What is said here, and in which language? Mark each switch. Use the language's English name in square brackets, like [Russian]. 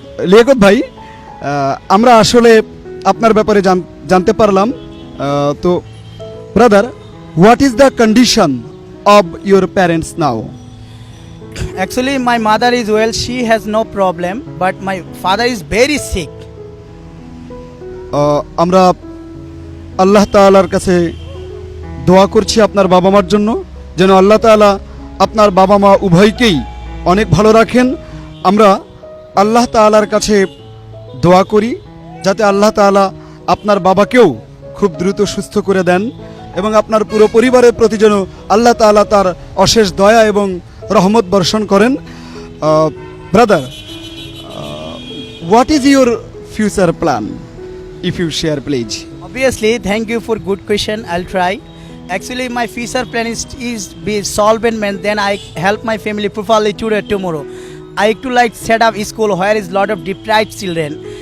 [Bangla] লিয়াকত ভাই, আমরা আসলে আপনার ব্যাপারে জানতে পারলাম। [English] তো brother, what is the condition of your parents now? Actually, my mother is well, she has no problem, but my father is very sick. [Bangla] আমরা আল্লাহ তাআলার কাছে দোয়া করছি আপনার বাবা মার জন্য, যেন আল্লাহ তাআলা আপনার বাবা মা উভয়কেই অনেক ভালো রাখেন। আমরা আল্লাহ তাআলার কাছে দোয়া করি যাতে আল্লাহ তাআলা আপনার বাবাকেও খুব দ্রুত সুস্থ করে দেন, এবং আপনার পুরো পরিবারের প্রতি যেন আল্লাহ তাআলা তার অশেষ দয়া এবং রহমত বর্ষণ করেন। Brother, [English] what is your future plan? If you share, please. Obviously, thank you for good question. I'll try. Actually, my future plan is be solvent man. Then I help my family properly today tomorrow. I to like set up a school where is lot of deprived children.